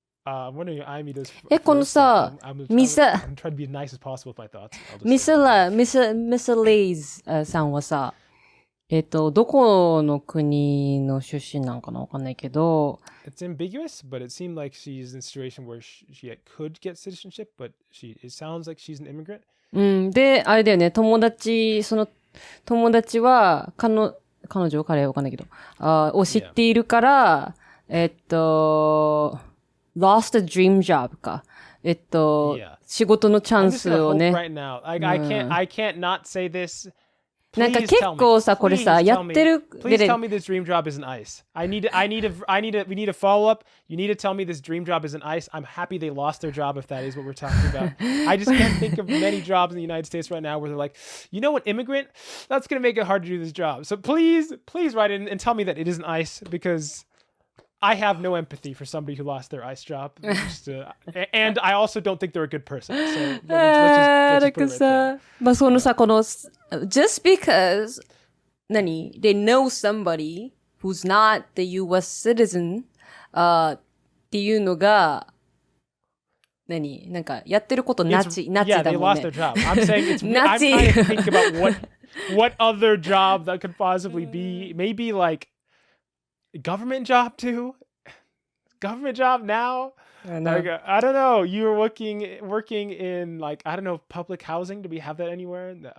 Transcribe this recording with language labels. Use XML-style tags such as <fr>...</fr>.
<en>I'm wondering if Amy does.</en> <ja>このさ、</ja> <en>I'm trying to be as nice as possible with my thoughts.</en> <ja>ミスレイズさんはさ、どこの国の出身なんかなわかんないけど。</ja> <en>It's ambiguous, but it seemed like she's in a situation where she could get citizenship, but it sounds like she's an immigrant.</en> <ja>で、あれだよね、友達は、彼女彼わかんないけど、を知っているから、</ja> <en>lost a dream job</en> <ja>か。仕事のチャンスをね。</ja> <en>right now. I can't not say this.</en> <ja>なんか結構さ、これさ、やってる。</ja> <en>Please tell me this dream job isn't ice. we need a follow up. You need to tell me this dream job isn't ice. I'm happy they lost their job if that is what we're talking about. I just can't think of many jobs in the United States right now where they're like, you know, an immigrant, that's going to make it hard to do this job. So please write in and tell me that it isn't ice because I have no empathy for somebody who lost their ice job. And I also don't think they're a good person. So let's just put it right there.</en> <ja>まあそのさ、この、</ja> <en>just because, they know somebody who's not the US citizen,</en> <ja>っていうのが、なんか、やってることナチだもんね。</ja> <en>Yeah, they lost their job. I'm saying I'm trying to think about what other job that could possibly be. Maybe like, government job too? Government job now? I don't know. You're working in like, I don't know, public housing. Do we have that anywhere?</en>